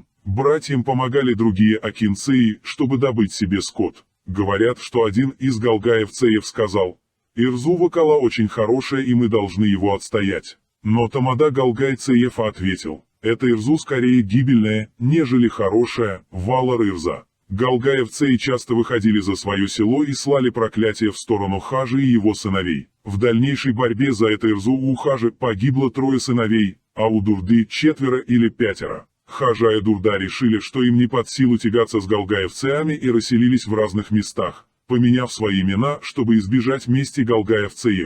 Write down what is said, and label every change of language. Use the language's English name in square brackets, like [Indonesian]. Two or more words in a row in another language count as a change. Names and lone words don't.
[Russian] Братьям помогали другие акинцеи, чтобы добыть себе скот. Говорят, что один из галгаевцеев сказал: «Ирзу Вокала очень хорошая, и мы должны его отстоять». Но тамада галгайцеев ответил: «Это ирзу скорее гибельная, нежели хорошая, [Chechen] валар ирза». [Russian] Галгаевцеи часто выходили за свое село и слали проклятие в сторону Хажи и его сыновей. В дальнейшей борьбе за это ирзу у Хажи погибло 3 сыновей, а у Дурды 4 или 5. Хажа и Дурда решили, что им не под силу тягаться с галгаевцеями, и расселились в разных местах, поменяв свои имена, чтобы избежать мести галгаевцеев.